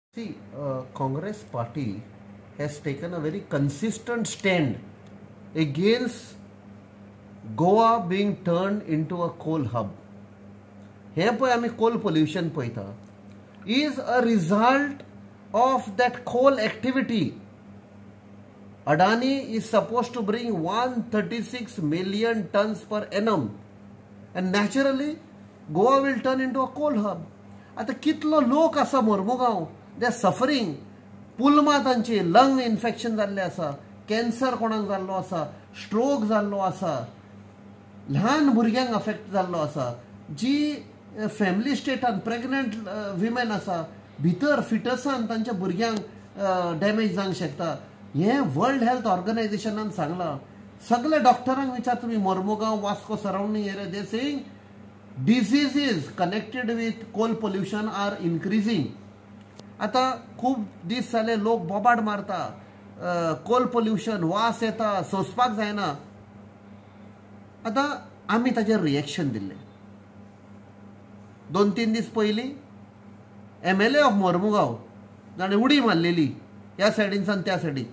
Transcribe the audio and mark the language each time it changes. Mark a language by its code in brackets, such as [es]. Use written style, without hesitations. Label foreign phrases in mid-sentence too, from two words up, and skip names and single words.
[en] See, Congress party has taken a very consistent stand against Goa being turned into a coal hub. [kok] हे पळय आमी [en] coal pollution पळयता is a result of that coal activity. Adani is supposed to bring 136 million tons per annum and naturally Goa will turn into a coal hub. [kok] आता कितलो लोक आसा मोर्मुगांव [en] they are suffering. [kok] पुलमा तांची [en] lung infection [kok] जाल्ले आसा, कॅन्सर कोणाक जाल्लो आसा, स्ट्रोक जाल्लो आसा, ल्हान भुरग्यांक अफेक्ट जाल्लो आसा, जी फॅमिली स्टेटान [en] pregnant women [kok] आसा भितर फिटसान तांच्या भुरग्यांक डॅमेज जावंक शकता. हे वर्ल्ड हेल्थ ऑर्गनायझेशनान सांगलां. सगळे डॉक्टरांक विचार तुम्ही [en] मोर्मुगांव वास्को surrounding area they saying diseases connected with coal pollution are increasing. [kok] आता खूप दीस जाले लोक बोबाड मारता, [en] coal pollution [kok] वास येता, सोंसपाक जायना. आता आमी ताजेर रिएक्शन दिल्ले. 2-3 दीस पयलीं MLA ऑफ मोर्मुगांव जाणें उडी मारलेली ह्या सायडीनसान त्या सायडीक.